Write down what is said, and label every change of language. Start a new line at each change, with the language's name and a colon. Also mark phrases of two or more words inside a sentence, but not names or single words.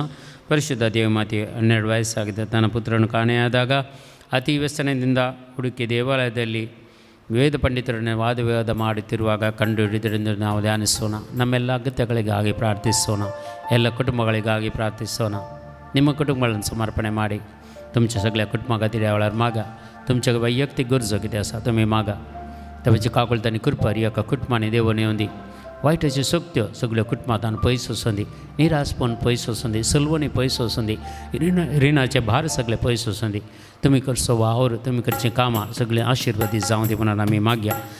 Kannada: ಪರಿಶುದ್ಧ ದೇವಮಾತೆ 12 ವಯಸ್ಸಾಗಿದ್ದ ತನ್ನ ಪುತ್ರನು ಕಾಣೆಯಾದಾಗ ಅತಿ ವ್ಯಸನದಿಂದ ಹುಡುಕಿ ದೇವಾಲಯದಲ್ಲಿ ವೇದ ಪಂಡಿತರನ್ನು ವಾದವಿವಾದ ಮಾಡುತ್ತಿರುವಾಗ ಕಂಡು ಹಿಡಿದರೆಂದು ನಾವು ಧ್ಯಾನಿಸೋಣ. ನಮ್ಮೆಲ್ಲ ಅಗತ್ಯಗಳಿಗಾಗಿ ಪ್ರಾರ್ಥಿಸೋಣ. ಎಲ್ಲ ಕುಟುಂಬಗಳಿಗಾಗಿ ಪ್ರಾರ್ಥಿಸೋಣ.
Konkani: ನಿಮ್ಮ कुटुंबाला
Kannada: ಸಮರ್ಪಣೆ ಮಾಡಿ
Konkani: तुमच्या सगळ्या कुटुंबाखातीर ह्या वेळार मागा. तुमच्या वैयक्तीक गरजो कितें आसा तुमी मागा. ताची काकुळतांनी कृपारी एका कुटुंबांनी देवून येवंदी. वायटाच्यो शक्त्यो सगळ्यो कुटुंबांतान पयस वचूंदी. निराशपण पयस वचूंदी. सलवणी पयस वचूंदी. रिणाचे भार सगळे पयस वचूंदी. तुमी करचो वावर, तुमी करचीं कामां सगळीं आशिर्वादीत जावं दी म्हणून आमी मागया.